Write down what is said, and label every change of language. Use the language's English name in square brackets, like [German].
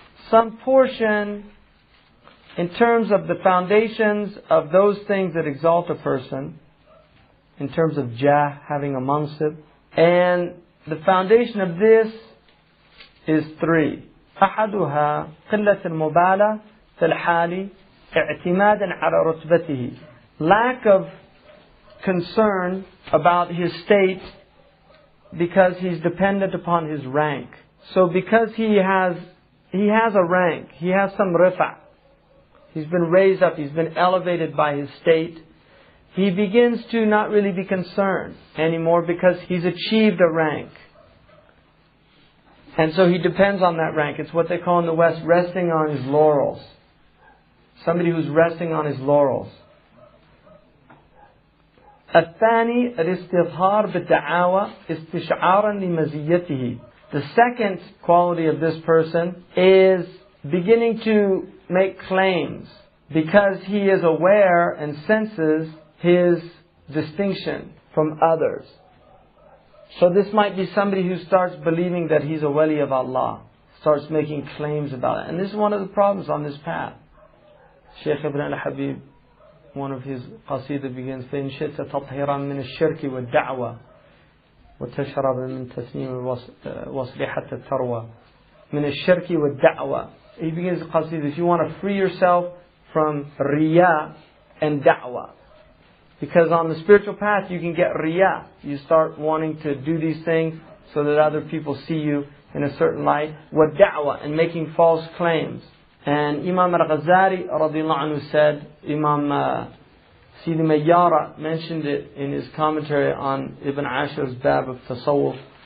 [English] some portion in terms of the foundations of those things that exalt a person, in terms of jah, having a mansib. And the foundation of this is three. [Arabic] أحدها قلة المبالاة في الحال اعتمادا على رتبته. [English] Lack of concern about his state because he's dependent upon his rank. So because he has a rank, he has some rifa', he's been raised up, he's been elevated by his state, he begins to not really be concerned anymore because he's achieved a rank. And so he depends on that rank. It's what they call in the West resting on his laurels. Somebody who's resting on his laurels. [Arabic] الثاني الاستظهار بالدعاوى استشعارا لمزيته. [English] The second quality of this person is beginning to make claims because he is aware and senses his distinction from others. So this might be somebody who starts believing that he's a wali of Allah, starts making claims about it. And this is one of the problems on this path. Shaykh Ibn al-Habib, one of his qasida begins, [Arabic] فَإِنْ شِئْتَ تَطْهِرًا مِنَ الشِّرْكِ وَالدَّعْوَةِ وَتَشْرَبَ مِنْ تَسْنِيمِ الْوَصْلِ حَتَّى التَّرْوَى مِنَ الشِّرْكِ وَالدَّعْوَةِ. [English] He begins the qasida, if you want to free yourself from riya and da'wah. Because on the spiritual path you can get riya. You start wanting to do these things so that other people see you in a certain light. وَالدَّعْوَةِ, and making false claims. And Imam al-Ghazali radiallahu anhu said, Imam Sidi Mayyara mentioned it in his commentary on Ibn Ashur's Bab of Tasawwuf.